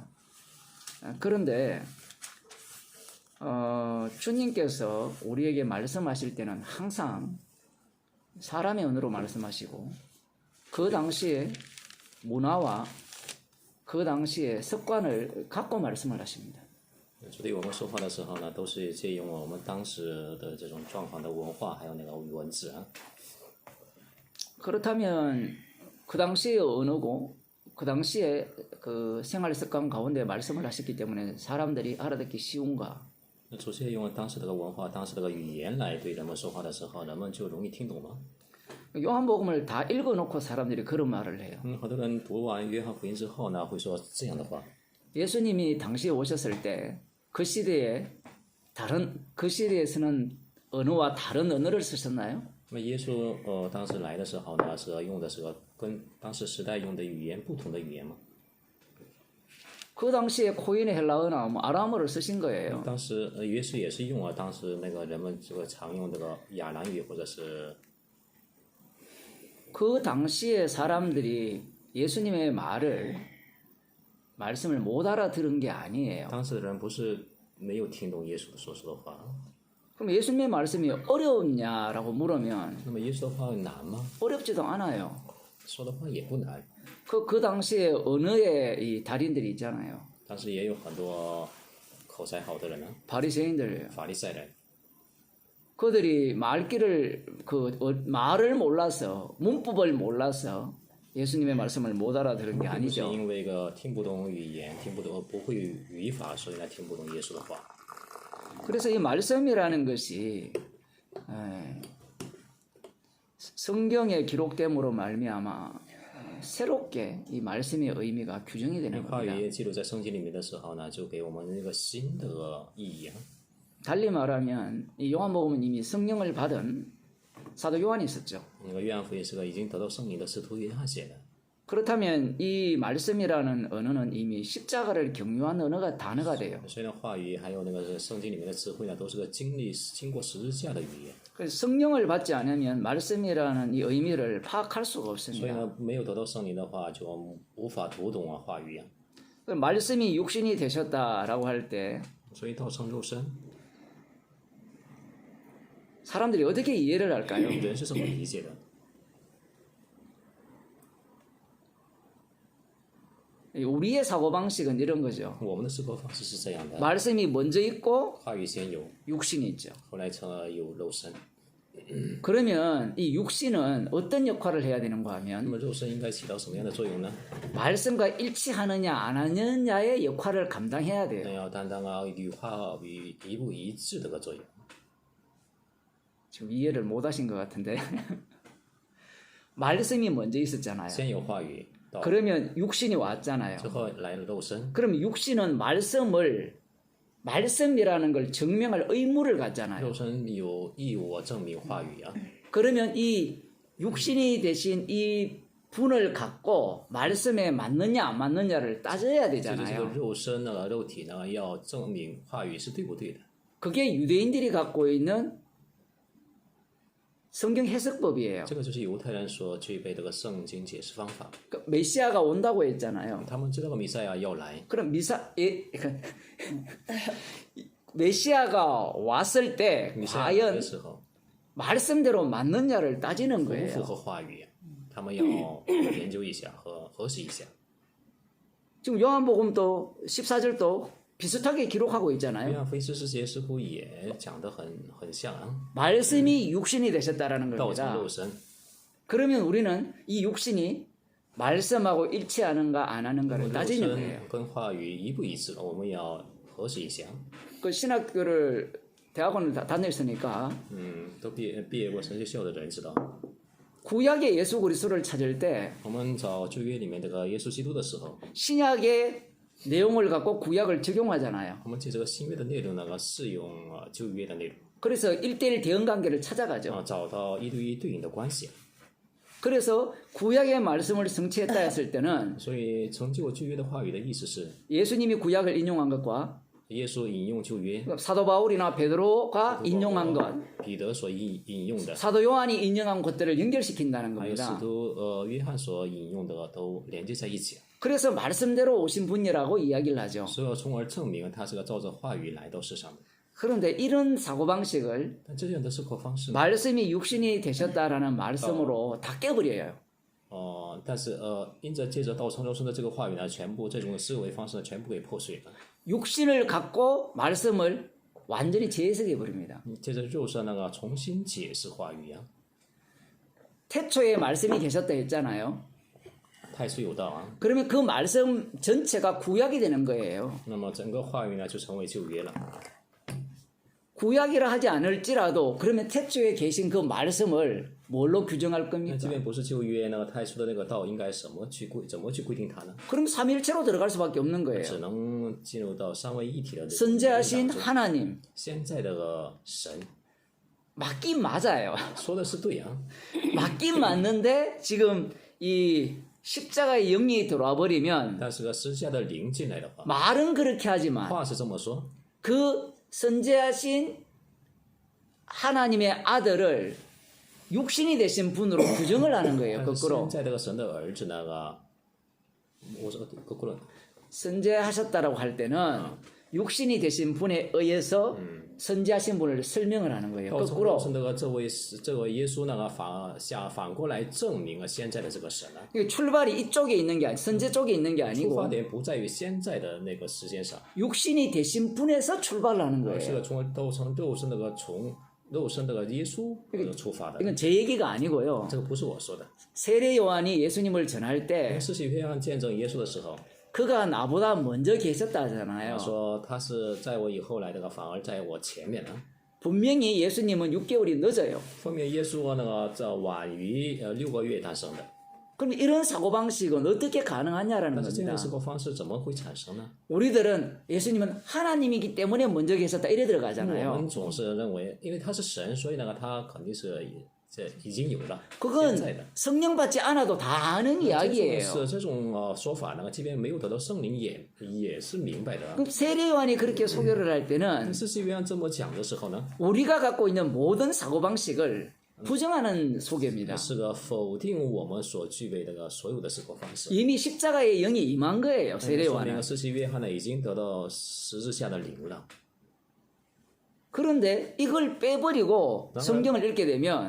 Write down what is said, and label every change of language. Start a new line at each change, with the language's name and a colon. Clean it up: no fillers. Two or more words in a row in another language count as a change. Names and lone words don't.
Korean: 그런데 주님께서 우리에게 말씀하실 때는 항상 사람의 언어로 말씀하시고, 그 당시에 문화와 그 당시의 습관을 갖고 말씀을 하십니다.
Chinese: 所以我们说话的时候呢，都是借用我们当时的这种状况的文化，还有那个文字啊。
Korean: 그렇다면 그 당시의 언어고 그 당시에 그 생활 습관 가운데 말씀을 하셨기 때문에 사람들이 알아듣기 쉬운가?
Chinese: 那除却用当时这个文化、当时这个语言来对人们说话的时候，人们就容易听懂吗？
Korean: 요한복음을 다 읽어놓고 사람들이 그런 말을 해요.
Chinese: 很多人读完约翰福音之后呢，会说这样的话。
Korean: 예수님이 당시에 오셨을 때 그 시대에서는 언어와 다른 언어를 쓰셨나요?
Chinese: 那么耶稣当时来的时候呢，是用的是跟当时时代用的语言不同的语言吗？
Korean: 그 당시에 코인의 헬라어나 아람어를 쓰신 거예요.
Chinese: 当时耶稣也是用了当时那个人们这个常用这个亚兰语或者是。
Korean: 그 당시에 사람들이 예수님의 말씀을 못 알아들은 게 아니에요.
Chinese: 当时的人不是没有听懂耶稣所说的话。
Korean: 그럼 예수님의 말씀이 어려웠냐라고 물으면
Chinese: 那么耶稣的话难吗？
Korean: 어렵지도 않아요.
Chinese: 说的话也不难。
Korean: 그 당시에 언어의 이 달인들이 있잖아요.
Chinese: 但是也有很多口才好的人呢，
Korean: 바리새인들.
Chinese: 法利赛人。
Korean: 그들이 말을 몰라서, 문법을 몰라서 예수님의 말씀을 못 알아들은 게
Chinese: 不是
Korean: 아니죠.
Chinese: 因为听不懂语言，听不懂不会语法，所以呢听不懂耶稣的话。
Korean: 그래서 이 말씀이라는 것이 성경에 기록됨으로 말미암아 새롭게 이 말씀의 의미가 규정이 되는
Chinese: 话
Korean: 겁니다.
Chinese: 语记录在圣经里面的时候呢，就给我们一个新的意义。
Korean: 달리 말하면 이 요한복음은 이미 성령을 받은 사도 요한이 있었죠.
Chinese: 那个约翰福音是个已经得到圣灵的使徒约翰写的。
Korean: 그렇다면 이 말씀이라는 언어는 이미 십자가를 경유한 단어가 돼요.
Chinese: 所以呢，话语还有那个圣经里面的智慧呢，都是个经过十字架的语言。
Korean: 그래서 성령을 받지 않으면 말씀이라는 이 의미를 파악할 수가
Chinese: 所以
Korean: 없습니다.
Chinese: 呢，没有得到圣灵的话，就无法读懂话语啊。
Korean: 말씀이 육신이 되셨다라고 할 때
Chinese: 所以道成肉身，
Korean: 사람들이 어떻게 이해를 할까요?
Chinese: 人是怎么理解的？
Korean: 우리의 사고방식은 이런 거죠.
Chinese: 我们的思考方式是这样的：
Korean: 말씀이 먼저 있고
Chinese: 话语先有，
Korean: 육신이 있죠.
Chinese: 后来成了有肉身。
Korean: 그러면 이 육신은 어떤 역할을 해야 되는가
Chinese: 那
Korean: 하면
Chinese: 么肉身应该起到什么样的作用呢？
Korean: 말씀과 일치하느냐 안 하느냐의 역할을 감당해야 돼요.
Chinese: 那要担当与话语一不一致的个作用。
Korean: 지금 이해를 못 하신 것 같은데 말씀이 먼저 있었잖아요.
Chinese: 先有话语，到
Korean: 그러면 육신이 왔잖아요.
Chinese: 之后来了肉身，
Korean: 그럼 육신은 말씀이라는 걸 증명할 의무를 갖잖아요.
Chinese: 肉身有义务证明话语啊。
Korean: 그러면 이 육신이 대신 이 분을 갖고 말씀에 맞느냐 안 맞느냐를 따져야
Chinese: 这个
Korean: 되잖아요.
Chinese: 肉身肉体呢，要证明话语是对不对的。
Korean: 그게 유대인들이 갖고 있는 성경 해석법이에요.
Chinese: 这个就是犹太人所具备的圣经解释方法。
Korean: 그 메시아가 온다고 했잖아요.
Chinese: 他们知道个弥赛亚要来，
Korean: 그럼 메시아가 왔을 때
Chinese: 弥赛亚来
Korean: 과연
Chinese: 的时候，
Korean: 말씀대로 맞느냐를 따지는
Chinese: 符不符
Korean: 거예요.
Chinese: 合话语，他们要研究一下和核实一下。
Korean: 지금 요한복음도 14절도 비슷하게 기록하고
Chinese: 约
Korean: 있잖아요.
Chinese: 翰福音14节似乎也讲得很像啊，
Korean: 말씀이 육신이 되셨다라는
Chinese: 道成
Korean: 겁니다.
Chinese: 肉身。
Korean: 그러면 우리는 이 육신이 말씀하고 일치하는가 안
Chinese: 那么
Korean: 하는가를
Chinese: 肉
Korean: 따지는 거예요.
Chinese: 身跟话语一不一致，我们要核实一下。
Korean: 그 신학교를 대학원을 다녔으니까
Chinese: 都毕业过神学校的人知道，
Korean: 구약의 예수 그리스도를 찾을 때
Chinese: 我们找旧约里面这个耶稣基督的时候，
Korean: 신약의 내용을 갖고 구약을 적용하잖아요.
Chinese: 我们借这个新约的内容呢，适用旧约的内容，
Korean: 그래서 1대1 대응 관계를 찾아가죠.
Chinese: 找到一对一对应的关系。
Korean: 그래서 구약의 말씀을 성취했다 했을 때는
Chinese: 所以成就旧约的话语的意思是，
Korean: 예수님이 구약을 인용한 것과
Chinese: 耶稣引用旧约，
Korean: 사도 바울이나 베드로가 인용한 것,
Chinese: 彼得所引用的，
Korean: 사도 요한이 인용한 것들을 연결시킨다는
Chinese: 还有使
Korean: 겁니다.
Chinese: 徒约翰所引用的都连接在一起，
Korean: 그래서 말씀대로 오신 분이라고 이야기를 하죠.
Chinese: 所以从而证明他是个照着话语来到世上的。
Korean: 그런데 이런 사고방식을
Chinese: 但这样的思考方式呢，
Korean: 말씀이 육신이 되셨다라는 말씀으로 다 깨버려요.
Chinese: 但是因着借着道成肉身的这个话语呢，全部这种思维方式呢，全部给破碎了。
Korean: 육신을 갖고 말씀을 완전히 재해석해 버립니다.
Chinese: 借着肉身重新解释话语啊，
Korean: 태초에 말씀이 계셨다 했잖아요.
Chinese: 太初有道啊，
Korean: 그러면 그 말씀 전체가 구약이 되는 거예요.
Chinese: 那么整个话语呢就成为旧约了。
Korean: 구약이라 하지 않을지라도 그러면 태초에 계신 그 말씀을 뭘로 규정할
Chinese: 那
Korean: 겁니까?
Chinese: 即便不是旧约，太初的那个道应该怎么去规定它呢？
Korean: 그럼 삼일체로 들어갈 수밖에 없는 거예요.
Chinese: 只能进入到三位一体的这个
Korean: 선재하신
Chinese: 当中
Korean: 하나님
Chinese: 现在的神
Korean: 맞긴 맞아요.
Chinese: 说的是对啊，
Korean: 맞긴 맞는데 지금 이 십자가의 영이 들어와 버리면
Chinese: 但是个十字架的灵进来的话，
Korean: 말은 그렇게 하지만
Chinese: 话是这么说，
Korean: 그 선재하신 하나님의 아들을 육신이 되신 분으로 규정을 하는 거예요.
Chinese: 但是
Korean: 거꾸로
Chinese: 现在这个神的儿子我说 거꾸로
Korean: 선재하셨다라고 할 때는 육신이 되신 분에 의해서 선재하신 분을 설명을 하는 거예요.
Chinese: 道成
Korean: 거꾸로
Chinese: 肉身的这位耶稣反过来证明了现在的这个神啊。
Korean: 이게 출발이 이쪽에 있는 게 선재 쪽에 있는 게
Chinese: 出发
Korean: 아니고
Chinese: 点不在于现在的那个时间上，
Korean: 육신이 되신 분에서 출발을 하는
Chinese: 而是
Korean: 거예요.
Chinese: 从道成肉身从肉身的耶稣出发的。
Korean: 이건 제 얘기가 아니고요.
Chinese: 这个不是我说的。
Korean: 세례 요한이 예수님을 전할 때
Chinese: 施洗约翰见证耶稣的时候，
Korean: 그가 나보다 먼저
Chinese: 他
Korean: 계셨다잖아요.
Chinese: 说他是在我以后来的，反而在我前面呢。
Korean: 분명히 예수님은 6개월이 늦어요.
Chinese: 分明耶稣这晚于6个月诞生的，
Korean: 그럼 이런 사고방식은 어떻게 가능하냐라는
Chinese: 但是这样
Korean: 겁니다.
Chinese: 的思考方式怎么会产生呢？
Korean: 우리들은 예수님은 하나님이기 때문에 먼저 계셨다 이래
Chinese: 我
Korean: 들어가잖아요.
Chinese: 们总是认为，因为他是神，所以他肯定是这已经有了。
Korean: 그건
Chinese: 现在的
Korean: 성령 받지 않아도 다 아는 이야기예요.
Chinese: 这种说法即便没有得到圣灵也是明白的。
Korean: 그럼 세례 요한이 그렇게 소개를 할 때는
Chinese: 施洗约翰这么讲的时候呢，
Korean: 우리가 갖고 있는 모든 사고방식을 부정하는 소개입니다.
Chinese: 是个否定我们所具备的所有的思考方式。
Korean: 이미 십자가의 영이 임한 거예요. 세례
Chinese: 说明
Korean: 요한은.
Chinese: 施洗约翰已经得到十字架的灵了。
Korean: 그런데 이걸 빼버리고 성경을 읽게 되면